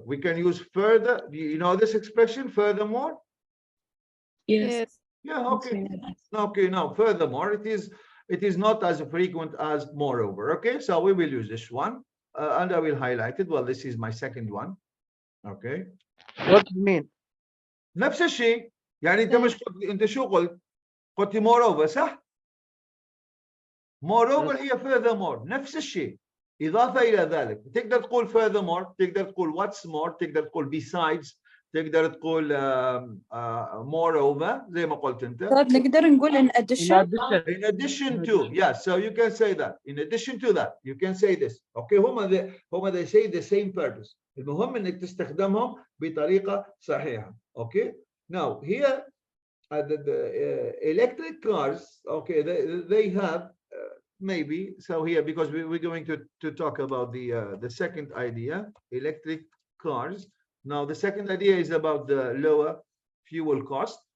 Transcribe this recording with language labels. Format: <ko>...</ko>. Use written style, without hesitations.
<en>We can use further. You know this expression, furthermore? Yes. Yeah, okay. Okay, now furthermore, it is not as frequent as moreover. Okay, so we will use this one, and I will highlight it. Well, this is my second one. Okay. What do you mean?</en> <ar>نفس الشيء. يعني انت مش انت شو قلت؟ قلت moreover صح؟ moreover هي furthermore، نفس الشيء، إضافة إلى ذلك. تقدر تقول furthermore، تقدر تقول</ar> <en>what's more،</en> <ar>تقدر تقول besides، تقدر تقول moreover زي ما قلت أنت. طيب نقدر نقول</ar> <en>in addition. In addition to, yes. So you can say that. In addition to that, you can say this. Okay,</en> <ar>هما</ar> <en>they say the same purpose.</en> <ar>المهم إنك تستخدمهم بطريقة صحيحة.</ar> <en>Okay. Now here, the electric cars. Okay, they have. Maybe so here, because we're going to talk about the second idea, electric cars. Now the second idea is about the lower fuel cost.</en>